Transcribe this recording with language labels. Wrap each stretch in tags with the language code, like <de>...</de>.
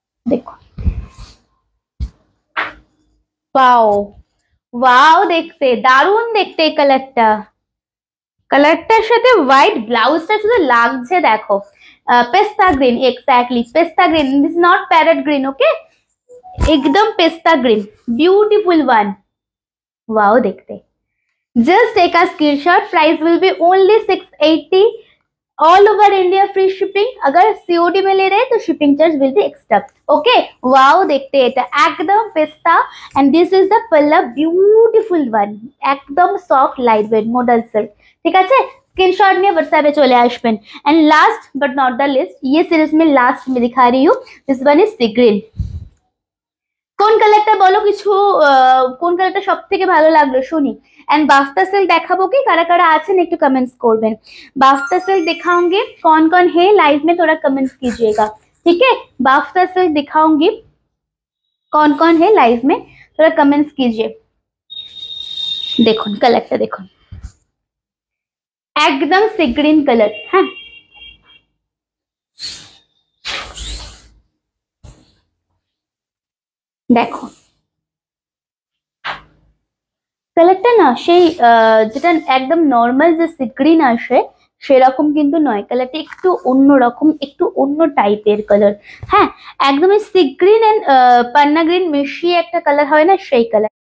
<bn>দেখো, wow wow, দেখতে দারুণ, দেখতে এই কালারটা, কালারটার সাথে হোয়াইট ব্লাউজটা শুধু লাগছে। দেখো পেস্তা গ্রিন, এক্স্যাক্টলি পেস্তা green, this not parrot green, ওকে, एकदम pista green, beautiful one.</bn> <en>Wow देखते, just take a screenshot, price will be only 680, all over India free shipping.</en> <hi>अगर सीओडी में ले रहे हैं तो shipping charge will be extra. Okay, wow देखते,</hi> <bn>এটা একদম পেস্তা,</bn> <en>and this is the palla,</en> <hi>ब्यूटीफुल वन, एकदम soft light weight model silk. ठीक है, स्क्रीनशॉट নিয়ে व्हाट्सएप চলে আসবেন।</hi> <en>and last but not the least,</en> <hi>ये सीरीज में लास्ट में दिखा रही हूँ, this one is C green.</hi> <bn>কোন কালারটা বলো, কিছু কোন কালারটা সব থেকে ভালো লাগলো শুনি। एंड बाफ्ता सिल्क দেখাবো কি, কারা কারা আছেন একটু कमेंट्स করবেন।</bn> <hi>बाफ्ता सिल्क दिखाऊंगी, कौन कौन है लाइव में थोड़ा कमेंट्स कीजिएगा। ठीक है, बाफ्ता सिल्क दिखाऊंगी, कौन कौन है लाइव में थोड़ा कमेंट्स कीजिए।</hi> <bn>দেখুন কালারটা দেখুন, একদম সি গ্রিন কালার। হ্যাঁ, দেখো কালারটা না সেই যেটা একদম নর্মাল যে সি গ্রিন আসে সেরকম কিন্তু নয়, কালারটা একটু অন্যরকম, একটু অন্য টাইপের কালার। হ্যাঁ, একদমই sea green and Panna green মিশিয়ে একটা কালার হয় না, সেই কালার।</bn>